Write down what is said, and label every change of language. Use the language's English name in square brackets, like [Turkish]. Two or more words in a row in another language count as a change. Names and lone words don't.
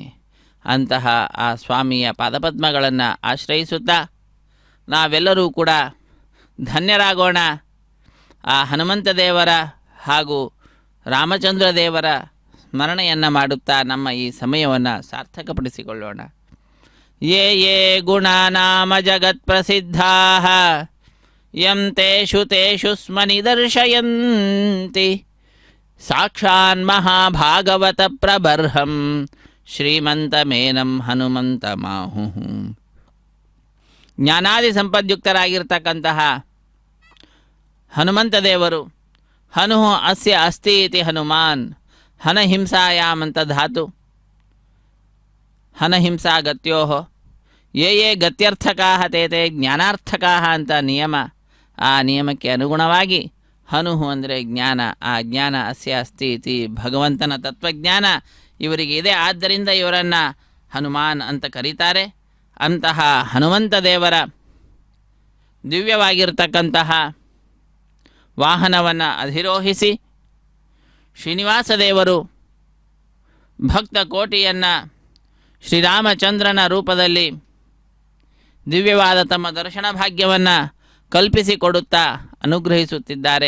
[Kannada] ಅಂತಹ ಆ ಸ್ವಾಮಿಯ ಪಾದಪದ್ಮಗಳನ್ನು ಆಶ್ರಯಿಸುತ್ತಾ ನಾವೆಲ್ಲರೂ ಕೂಡ ಧನ್ಯರಾಗೋಣ. ಆ ಹನುಮಂತ ದೇವರ ಹಾಗೂ ರಾಮಚಂದ್ರ ದೇವರ ಸ್ಮರಣೆಯನ್ನು ಮಾಡುತ್ತಾ ನಮ್ಮ ಈ ಸಮಯವನ್ನು ಸಾರ್ಥಕಪಡಿಸಿಕೊಳ್ಳೋಣ. [Sanskrit] ಯೇ ಯೇ ಗುಣನಾಮ ಜಗತ್ ಪ್ರಸಿದ್ಧಾ ಯಂ ತೇಷು ತೇಷು ಸ್ಮ ನಿದರ್ಶಯಂತಿ ಸಾಕ್ಷಾನ್ ಮಹಾಭಾಗವತ ಪ್ರಬರ್ಹಂ ಶ್ರೀಮಂತಮೇನಂ ಹನುಮಂತ ಮಾಹು. [Kannada] ಜ್ಞಾನಾದಿ ಸಂಪದ್ಯುಕ್ತರಾಗಿರ್ತಕ್ಕಂತಹ ಹನುಮಂತ ದೇವರು, [Sanskrit] ಹನು ಅಸ್ಯ ಅಸ್ತಿ ಇತಿ ಹನುಮಾನ್, ಹನಹಿಂಸಾಯಾಮ್ [Kannada] ಅಂತ ಧಾತು, [Sanskrit] ಹನಹಿಂಸಾ ಗತ್ಯೋ ಯೇ ಯೇ ಗತ್ಯರ್ಥಕಾ ತೇ ತೇ ಜ್ಞಾನಾರ್ಥಕಾ [Kannada] ಅಂತ ನಿಯಮ. ಆ ನಿಯಮಕ್ಕೆ ಅನುಗುಣವಾಗಿ ಹನು ಅಂದರೆ ಜ್ಞಾನ, ಆ ಜ್ಞಾನ [Sanskrit] ಅಸ್ಯ ಅಸ್ತಿ ಇತಿ [Kannada] ಭಗವಂತನ ತತ್ವಜ್ಞಾನ ಇವರಿಗೆ ಇದೆ, ಆದ್ದರಿಂದ ಇವರನ್ನು ಹನುಮಾನ್ ಅಂತ ಕರೀತಾರೆ. ಅಂತಹ ಹನುಮಂತ ದೇವರ ದಿವ್ಯವಾಗಿರ್ತಕ್ಕಂತಹ ವಾಹನವನ್ನು ಅಧಿರೋಹಿಸಿ ಶ್ರೀನಿವಾಸ ದೇವರು ಭಕ್ತ ಕೋಟಿಯನ್ನು ಶ್ರೀರಾಮಚಂದ್ರನ ರೂಪದಲ್ಲಿ ದಿವ್ಯವಾದ ತಮ್ಮ ದರ್ಶನ ಭಾಗ್ಯವನ್ನು ಕಲ್ಪಿಸಿಕೊಡುತ್ತಾ ಅನುಗ್ರಹಿಸುತ್ತಿದ್ದಾರೆ.